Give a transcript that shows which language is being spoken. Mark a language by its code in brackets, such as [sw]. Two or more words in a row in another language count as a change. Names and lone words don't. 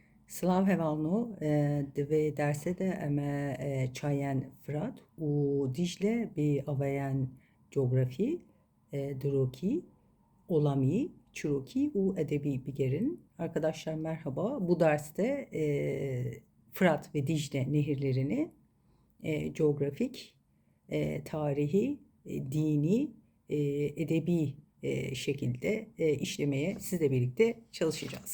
[ku] Slav hevanu divê dersê de em çayên Firat û Dicle bi avayan coğrafî, Dirokî, Olamî, Çirokî û Edebî bigerin. [tr] Arkadaşlar merhaba. Bu derste Fırat ve Dicle nehirlerini coğrafik, tarihi, dini, edebi şekilde işlemeye sizle birlikte çalışacağız.